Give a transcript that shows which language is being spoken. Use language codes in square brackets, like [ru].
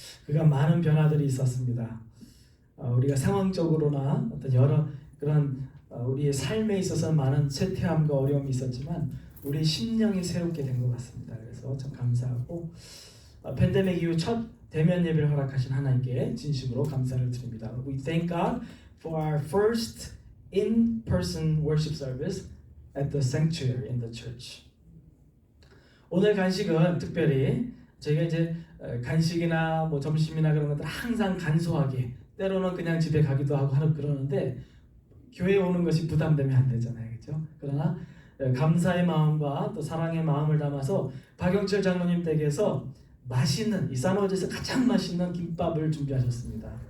[ko] 그가 많은 변화들이 있었습니다. 우리가 상황적으로나 어떤 여러 그런 우리의 삶에 있어서 많은 쇠퇴함과 어려움이 있었지만 우리 심령이 새롭게 된 것 같습니다. 그래서 참 감사하고 팬데믹 이후 첫 대면 예배를 허락하신 하나님께 진심으로 감사를 드립니다. [en] We thank God for our first in-person worship service at the sanctuary in the church. [ko] 오늘 간식은 특별히 저희가 이제 간식이나 뭐 점심이나 그런 것들 항상 간소하게 때로는 그냥 집에 가기도 하고 하는 그러는데 교회에 오는 것이 부담되면 안 되잖아요, 그렇죠? 그러나 감사의 마음과 또 사랑의 마음을 담아서 박영철 장로님 댁에서 맛있는 이 사노제에서 가장 맛있는 김밥을 준비하셨습니다.